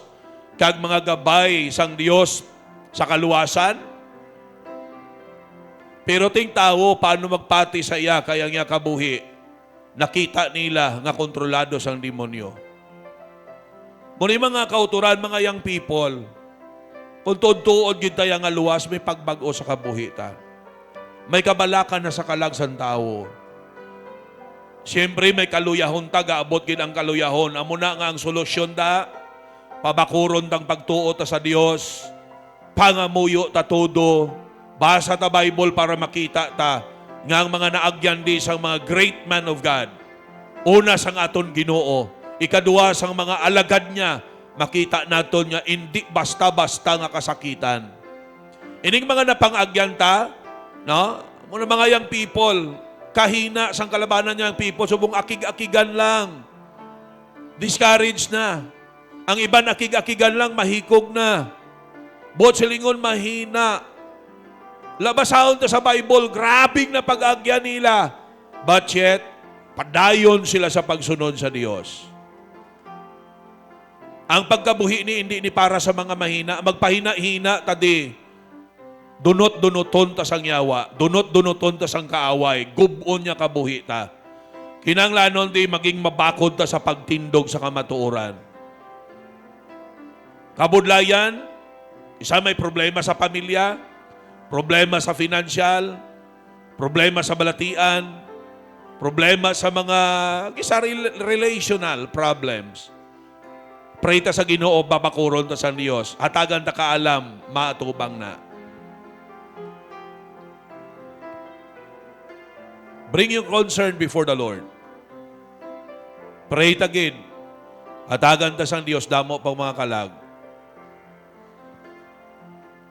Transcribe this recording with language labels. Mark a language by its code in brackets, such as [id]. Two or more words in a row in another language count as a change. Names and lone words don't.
[hil] Kag mga gabay sang Dios sa kaluwasan. Pero ting tao, paano magpati sa iya, kaya nga kabuhi, nakita nila nga kontrolado sang demonyo. Muna mga kauturan, mga [en] young people, [hil] kung tuod-tuod yun tayo nga luwas, may pagbago sa kabuhi ta. May kabalakan na sa kalag sang tao. Siyempre, may kaluyahon ta, gaabot gid ang kaluyahon. Amo na nga ang solusyon ta, pabakuron tang pagtuo ta sa Dios, pangamuyo ta todo, basa ta Bible para makita ta nga ang mga naagyan di sang mga [en] great man of God. [hil] Una sang aton Ginoo, ikaduwa sang mga alagad niya, makita naton nga hindi basta-basta nga kasakitan. Ining mga napangagyan ta, no? Muna mga [en] young people, [hil] kahina sang kalabanan niya ang people, subong akig-akigan lang. Discouraged na. Ang iba akig-akigan lang, mahikog na. Bot silingon mahina. Labasahon ta sa Bible, grabing na pag-agyan nila. [en] But yet, [hil] padayon sila sa pagsunod sa Dios. Ang pagkabuhi ni hindi ni para sa mga mahina. Magpahina-hina tadi. Dunot-dunoton ta sang yawa. Dunot-dunoton ta sang kaaway. Gubon niya kabuhi ta. Kinanglanon di maging mabakod ta sa pagtindog sa kamatuoran. Kabudlayan, isa may problema sa pamilya, problema sa financial, problema sa balatian, problema sa mga [en] relational problems. [hil] Pray ta sa Ginoo, babakuron ta sa Dios. Hatagan ta kaalam, maatubang na. [en] Bring your concern before the Lord. [hil] Pray ta gid. Hatagan ta sa Dios, damo pang mga kalag.